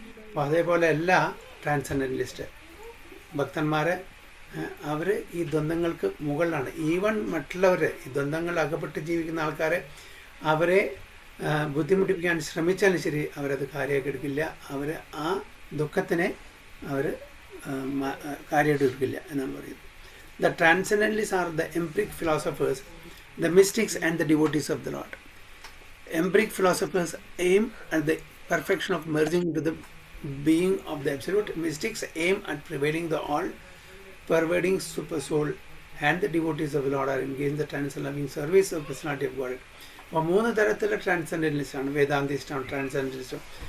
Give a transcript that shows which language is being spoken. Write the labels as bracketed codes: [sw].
[ml] അപ്പോൾ അതേപോലെ എല്ലാ ട്രാൻസെൻഡൻ്റലിസ്റ്റ് ഭക്തന്മാർ അവർ ഈ ദ്വന്ദ്ങ്ങൾക്ക് മുകളിലാണ്. ഈവൻ മറ്റുള്ളവർ ഈ ദ്വന്ദ്ങ്ങൾ അകപ്പെട്ട് ജീവിക്കുന്ന ആൾക്കാരെ അവരെ ബുദ്ധിമുട്ടിപ്പിക്കാൻ ശ്രമിച്ചാലും ശരി അവരത് കാര്യമാക്കി എടുക്കില്ല. അവർ ആ ദുഃഖത്തിനെ അവർ കാര്യമായിട്ട് എടുക്കില്ല എന്നാണ് പറയുന്നത്. [en] The transcendentalists are the empiric philosophers, the mystics and the devotees of the Lord. Empiric philosophers aim at the perfection of merging into the being of the Absolute. Mystics aim at prevailing the all-pervading super soul, and the devotees of the Lord are engaged in the transcendent loving service of personality of God. [ml] അപ്പോൾ മൂന്ന് തരത്തിലുള്ള ട്രാൻസെൻഡൻ്റലിസ്റ്റാണ്. വേദാന്തിസ്റ്റാണ്, ട്രാൻസെൻഡലിസ്റ്റും.